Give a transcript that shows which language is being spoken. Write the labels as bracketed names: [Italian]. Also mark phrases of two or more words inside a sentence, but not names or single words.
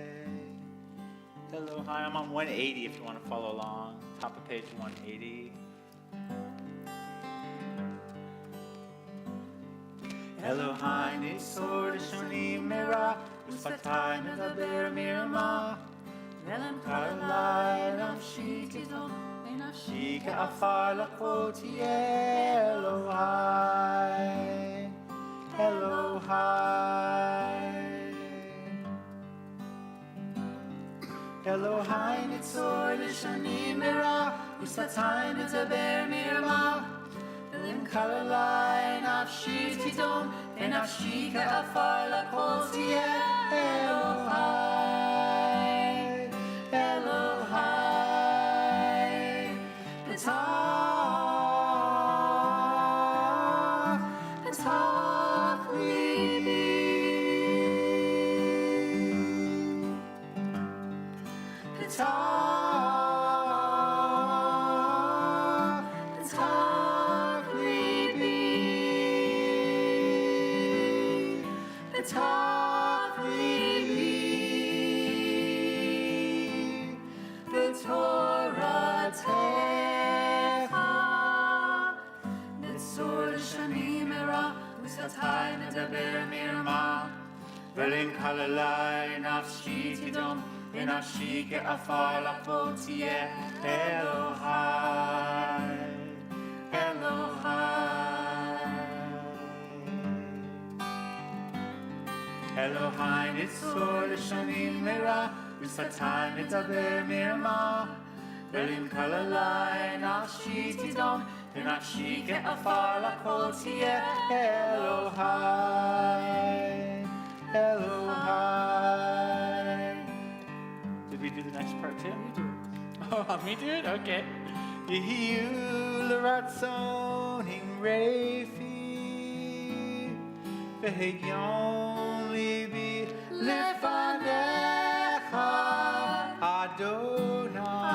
[Hebrew] Elohai, [English] I'm on 180 if you want to follow along. Top of page 180. [Hebrew] אלהי נצור לשוני מרע ושפתי מדבר מרמה ולמקללי נפשי תדום ונפשי כעפר לכל תהיה אלהי. אלהי. אלהי נצור לשוני מרע ושפתי מדבר מרמה ולמקללי נפשי תדום ונפשי כעפר לכל תהיה אלהי. אלהי. פתח לבי. פתח לבי. פתח לבי. ותורתך נצור לשוני מרע ושפתי מדבר מרמה ולמקללי נפשי תדום ונפשי כעפר לכל תהיה אלהי. אלהי. אלהי נצור לשוני מרע ושפתי מדבר מרמה ולמקללי נפשי תדום ונפשי כעפר לכל תהיה אלהי. Elohai. [English] Did we do the next part too? Oh, let me do it? [Hebrew] Okay. יהיו לרצון אמרי פי והגיון לבי לפניך ה.